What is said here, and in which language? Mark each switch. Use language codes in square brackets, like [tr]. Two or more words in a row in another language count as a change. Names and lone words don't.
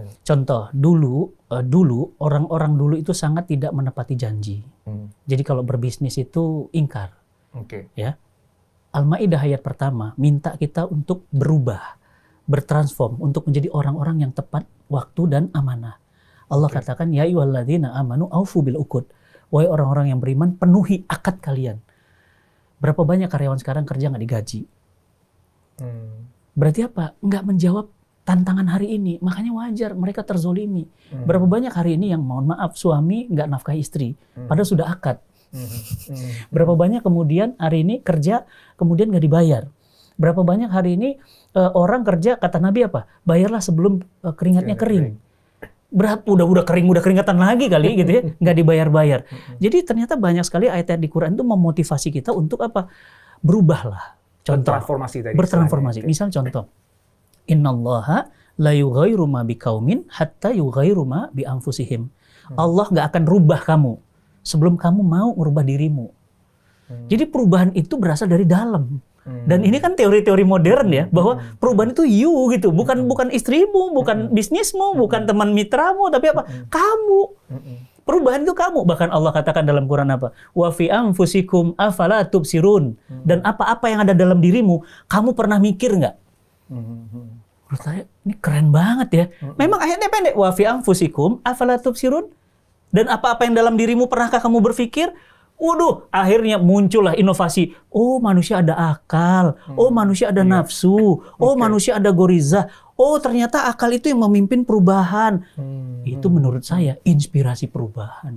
[id] Contoh dulu orang-orang dulu itu sangat tidak menepati janji. Jadi kalau berbisnis itu ingkar. Ya. Al-Maidah ayat pertama minta kita untuk berubah, bertransform untuk menjadi orang-orang yang tepat waktu dan amanah. [ar] Allah katakan يا أيها الذين آمنوا أوفوا بالعقود. [id] Wahai orang-orang yang beriman, penuhi akad kalian. Berapa banyak karyawan sekarang kerja nggak digaji? Berarti apa? Nggak menjawab tantangan hari ini. Makanya wajar mereka terzolimi. Berapa banyak hari ini yang mohon maaf suami nggak nafkahi istri, padahal sudah akad. Berapa banyak kemudian hari ini kerja kemudian nggak dibayar. Berapa banyak hari ini orang kerja kata Nabi apa? Bayarlah sebelum keringatnya kering. Udah keringatan lagi kali gitu ya, nggak dibayar-bayar. Jadi ternyata banyak sekali ayat-ayat di Quran itu memotivasi kita untuk apa? Berubahlah. bertransformasi tadi. Bertransformasi. Misal contoh, [ar] إن الله لا يغير ما بقوم حتى يغيروا ما بأنفسهم. [id] Allah nggak akan rubah kamu sebelum kamu mau merubah dirimu. Jadi perubahan itu berasal dari dalam. Dan ini kan teori-teori modern ya, bahwa perubahan itu you gitu, bukan istrimu, bukan bisnismu, bukan teman mitramu, tapi apa? Kamu. Perubahan itu kamu. Bahkan Allah katakan dalam Quran apa? [ar] وفي أنفسكم أفلا تبصرون. [id] Dan apa-apa yang ada dalam dirimu, kamu pernah mikir nggak? Menurut saya ini keren banget ya. Memang ayatnya pendek. [ar] وفي أنفسكم أفلا تبصرون. [id] Dan apa-apa yang dalam dirimu pernahkah kamu berpikir? Waduh, akhirnya muncullah inovasi. Oh, manusia ada akal. Oh, manusia ada nafsu. Oh, manusia ada goriza. Oh, ternyata akal itu yang memimpin perubahan. Itu menurut saya inspirasi perubahan.